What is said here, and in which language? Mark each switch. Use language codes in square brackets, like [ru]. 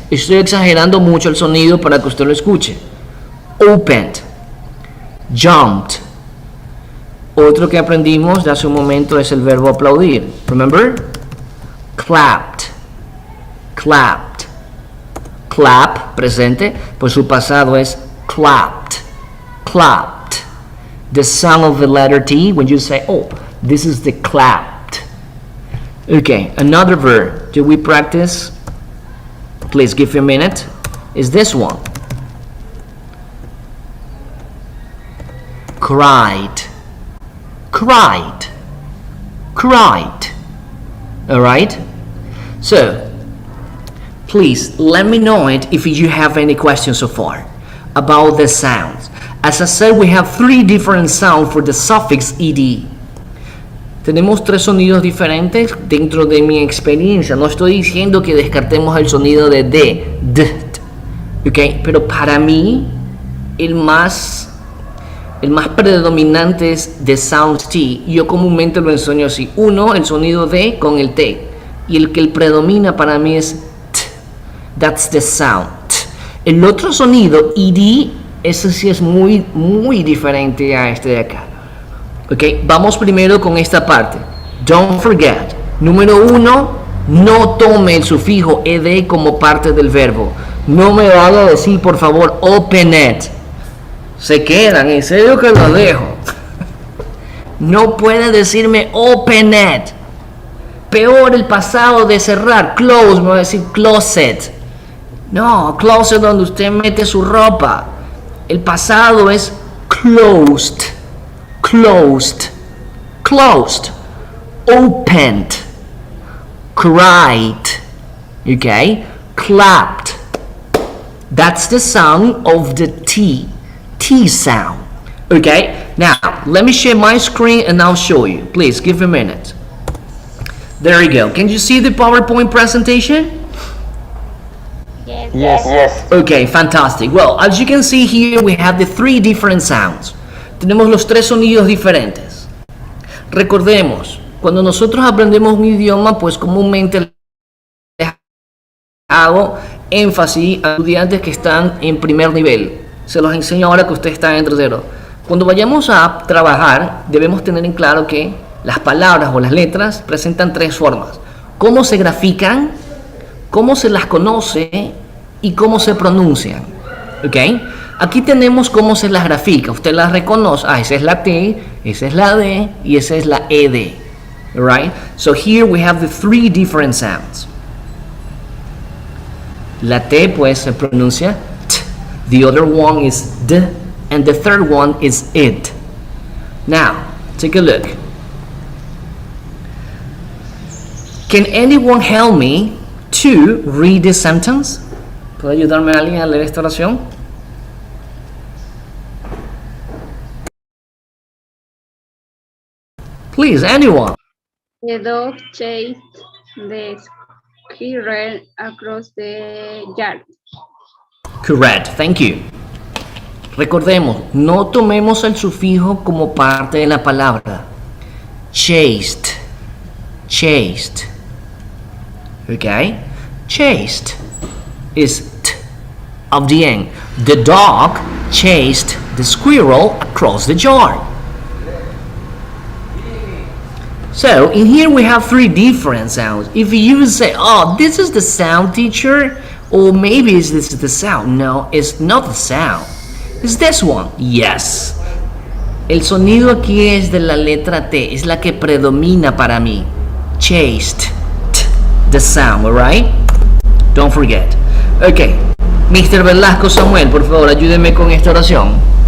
[es] Estoy exagerando mucho el sonido para que usted lo escuche. [en] Opened. Jumped. [es] Otro que aprendimos de hace un momento es el verbo aplaudir. [en] Remember? Clapped. Clapped. [es] Clap, presente, pues su pasado es clapped. [en] Clapped. The sound of the letter T when you say, oh, this is the clapped. Okay, another verb that we practice, please give me a minute, is this one. Cried. Cried. Cried. Alright? So, please let me know it if you have any questions so far about the sounds. As I said, we have 3 different sounds for the suffix ed. [es] Tenemos 3 sonidos diferentes dentro de mi experiencia. No estoy diciendo que descartemos el sonido de d, ¿ok? Pero para mí el más predominante es [en] the sound T. [es] Yo comúnmente lo enseño así. Uno, el sonido D con el T. Y el que predomina para mí es T. [en] That's the sound. [es] T. El otro sonido, ed, ese sí es muy, muy diferente a este de acá. Ok, vamos primero con esta parte. [en] Don't forget. [es] Número 1, no tome el sufijo ed como parte del verbo. No me vaya a decir, por favor, open it. Se quedan, en serio que lo dejo. No puede decirme open it. Peor el pasado de cerrar, close, me va a decir closet. No, closet donde usted mete su ropa. El pasado es closed, closed, closed, opened, cried, okay, clapped. [en] That's the sound of the T. T sound. Okay, now let me share my screen and I'll show you. Please give a minute. There you go. Can you see the PowerPoint presentation? Yes. Okay, fantastic. Well, as you can see here, we have the 3 different sounds. [es] tenemos los tres sonidos diferentes. Recordemos, cuando nosotros aprendemos un idioma, pues comúnmente les hago énfasis a estudiantes que están en primer nivel. Se los enseño ahora que ustedes están en tercero. Cuando vayamos a trabajar, debemos tener en claro que las palabras o las letras presentan tres formas: cómo se grafican, cómo se las conoce y cómo se pronuncian. ¿Ok? Aquí tenemos cómo se las grafica. Usted las reconoce. Ah, esa es la T, esa es la D y esa es la ED. [en] Right? So here we have the three different sounds. [es] La T pues se pronuncia T. [en] The other one is D. And the third one is IT. Now, take a look. Can anyone help me to read this sentence? [es] ¿Puede ayudarme a alguien a leer esta oración? [en] Please, anyone. The dog chased the squirrel across the yard. Correct, thank you. [es] Recordemos, no tomemos el sufijo como parte de la palabra. [en] Chased, chased. Okay? Chased is t of the end. The dog chased the squirrel across the yard. So, in here we have three different sounds. If you say, oh, this is the sound, teacher, or maybe this is the sound. No, it's not the sound. It's this one. Yes. [es] El sonido aquí es de la letra T, es la que predomina para mí. [en] Chased. T, the sound, alright? Don't forget. Ok. Mr. [es] Velasco Samuel, por favor, ayúdeme con esta oración.